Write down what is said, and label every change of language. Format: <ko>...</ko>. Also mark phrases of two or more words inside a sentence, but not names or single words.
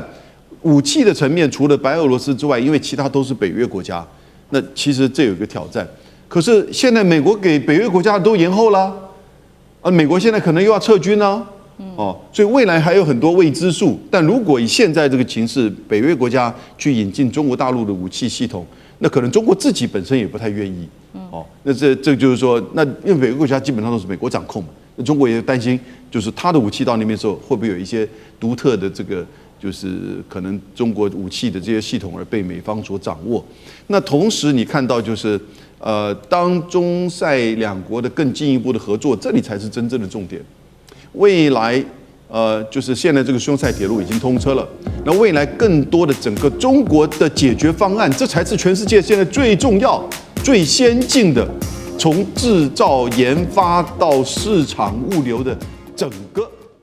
<zh>武器的層面，除了白俄羅斯之外，因為其他都是北約國家，那其實這有一個挑戰。可是現在美國給北約國家都延後了，美國現在可能又要撤軍了，所以未來還有很多未知數。但如果以現在這個情勢，北約國家去引進中國大陸的武器系統，那可能中國自己本身也不太願意，那這就是說，那因为北约國家基本上都是美國掌控嘛，那中國也擔心，就是他的武器到那邊的時候，會不會有一些獨特的這個，就是可能中國武器的這些系統而被美方所掌握。那同時你看到就是當中塞兩國的更進一步的合作，這裡才是真正的重點。未來就是現在這個匈塞鐵路已經通車了，那未來更多的整個中國的解決方案，這才是全世界現在最重要、最先進的，從製造、研發到市場、物流的整個。</zh>